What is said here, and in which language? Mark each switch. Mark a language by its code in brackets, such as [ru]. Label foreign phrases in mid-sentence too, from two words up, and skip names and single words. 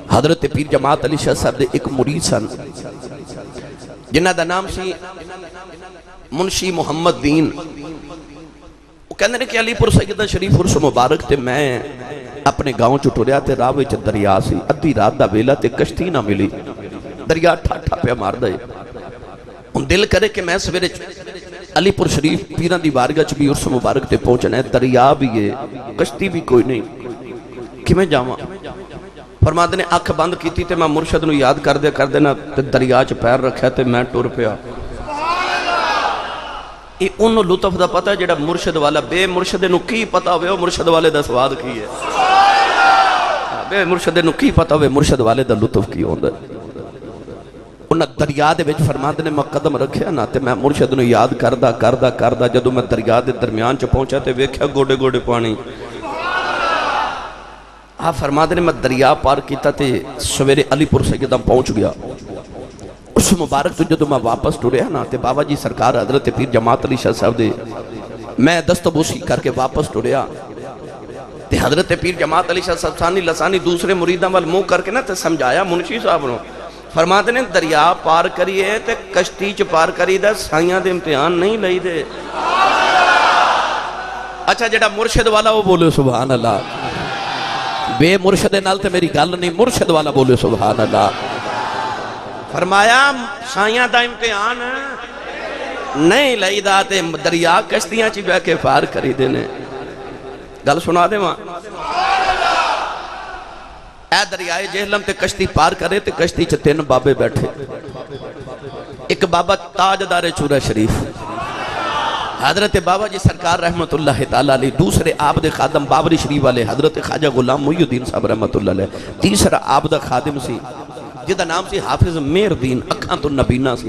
[pa] حضرت پیر جماعت علی شاہ صاحب دے ایک مرید سن جنہ دا نام سی منشی محمد دین. وہ کہنے نے کہ علی پور سیدہ شریف عرس مبارک تے میں اپنے گاؤں چ ٹریا تے راہ وچ دریا سی. ادھی رات دا ویلا تے کشتی نہ ملی, دریا ٹھاٹھا پیا مار دے. ہن دل کرے کہ میں سویرے علی پور شریف پیراں دی بارگاہ چ بھی عرس مبارک تے پہنچنا ہے, دریا بھی ہے کشتی بھی کوئی نہیں, کیویں جاواں؟ فرماندے نے اکھ بند کیتی تے میں مرشد نو یاد کر دینا تے دریا چ پیر رکھیا تے میں ٹر پیا. یہ انہوں لطف دا پتہ ہے جڑا مرشد والا, بے مرشد نو کی پتہ ہوئے وہ مرشد والے دا سواد کی ہے, بے مرشد نو کی پتہ ہوئے مرشد والے دا لطف کی ہوندہ. انہاں دریا دے وچ فرماندے نے میں قدم رکھیا نا تے میں مرشد نو یاد کردہ جدو میں دریا دے درمیان چ پہنچا تے ویکھیا گوڑے گوڑے پانی. آپ فرماندے نے میں دریا پار کیتا تے سویرے علی پور سیدہ پہنچ گیا. اس مبارک تو جدو میں واپس ٹریا نا تے بابا جی سرکار حضرت پیر جماعت علی شاہ صاحب دے میں دستبوسی کر کے واپس ٹریا تے حضرت پیر جماعت علی شاہ صاحب ثانی لسانی دوسرے مریداں وال منہ کر کے نا تے سمجھایا منشی صاحب نو. فرماتے نے دریا پار کریے تے کشتی چ پار کری دا, سائیاں دے امتحان نہیں لئی دے. اچھا جڑا مرشد والا وہ بولے [ar] سبحان اللہ, [pa] بے مرشد نال تے میری گل نہیں, مرشد والا بولے [ar] سبحان اللہ. [pa] فرمایا سائیاں دا امتحان نہیں لئی دا تے دریا کشتیاں چی بے کے پار کری دینے. گل سنا دے وہاں اے دریائے جہلم تے کشتی پار کرے تے کشتی چ 3 بابے بیٹھے. ایک بابا تاجدار چورہ شریف حضرت بابا جی سرکار [ar] رحمت اللہ تعالیٰ علیہ, [pa] دوسرے آپ دے خادم بابری شریف والے حضرت خواجہ غلام محی الدین صاحب [ar] رحمت اللہ علیہ, [pa] تیسرا آپ دا خادم سی جدہ نام سی حافظ مہر دین اکھاں تو نبینہ سی.